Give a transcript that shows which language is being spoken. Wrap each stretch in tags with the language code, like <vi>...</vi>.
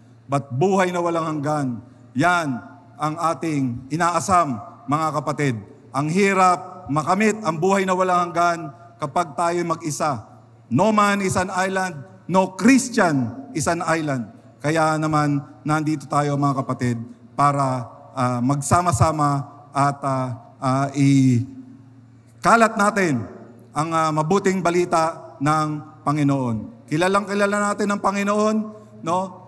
<tl>But buhay na walang hanggan, yan ang ating inaasam, mga kapatid. Ang hirap makamit ang buhay na walang hanggan kapag tayo mag-isa.</tl> <en>No man is an island, no Christian is an island.</en> <tl>Kaya naman, nandito tayo mga kapatid para magsama-sama at ikalat natin ang mabuting balita ng Panginoon. Kilalang-kilala natin ang Panginoon, no?</tl>